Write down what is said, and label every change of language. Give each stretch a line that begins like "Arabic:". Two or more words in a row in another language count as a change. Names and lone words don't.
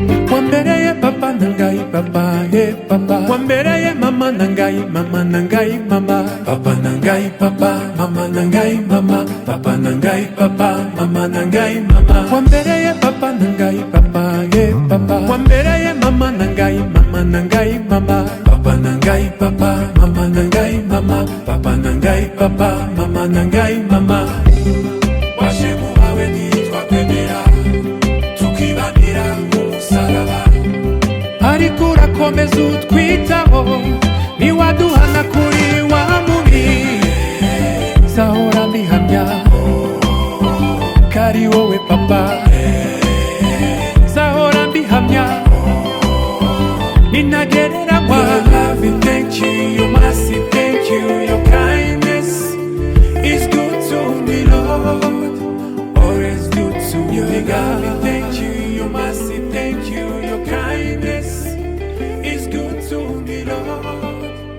Lingala: Wambereye papa nangai papa, eh, papa. Wambereye mama nangai, mama nangai, mama. Papa nangai papa, mama nangai, mama. Papa nangai papa, mama nangai, mama. Wambereye papa nangai papa, eh, papa. Wambereye mama nangai, mama nangai, mama. Papa nangai papa, mama nangai, mama. Papa nangai papa, mama nangai, mama.
Kinyarwanda: Waje mu bawe nitwa Kwemera, tukibanira ku musaraba. Ariko urakomeza utwitaho, ntiwaduhana kuri wa mubi. Nzahora mbihamya, ko ari wowe papa. Nzahora mbihamya, ni ntagereranywa.
English: Your love, thank you, your mercy, thank you, your kindness is good to me, Lord. Always good to me, God. Thank you, your mercy, thank you, your kindness is good to me, Lord.